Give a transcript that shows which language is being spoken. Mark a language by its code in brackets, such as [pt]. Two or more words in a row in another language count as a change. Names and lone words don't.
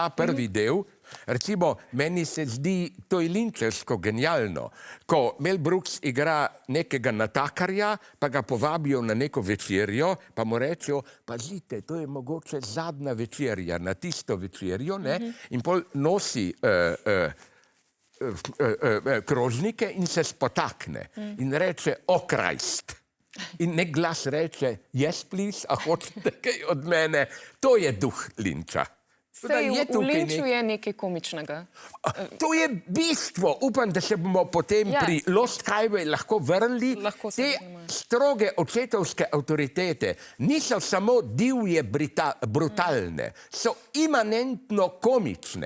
[sl] prvi del, recimo, meni se zdi to je Lynchevsko genialno, ko Mel Brooks igra nekega natakarja, pa ga povabijo na neko večerjo, pa mu rečejo, pazite, to je mogoče zadnja večerja, na tisto večerjo, ne, in pol nosi krožnike in se spotakne in reče, [en] oh Christ. [sl] In nek glas reče, [en] yes please, [sl] a hočete kaj od mene. To je duh Lyncha. Sej v Lynchu je nekaj komičnega. To je bistvo. Upam, da se bomo potem pri Lost Highway lahko vrnili. Te stroge očetovske avtoritete niso samo divje brutalne, so imanentno komične.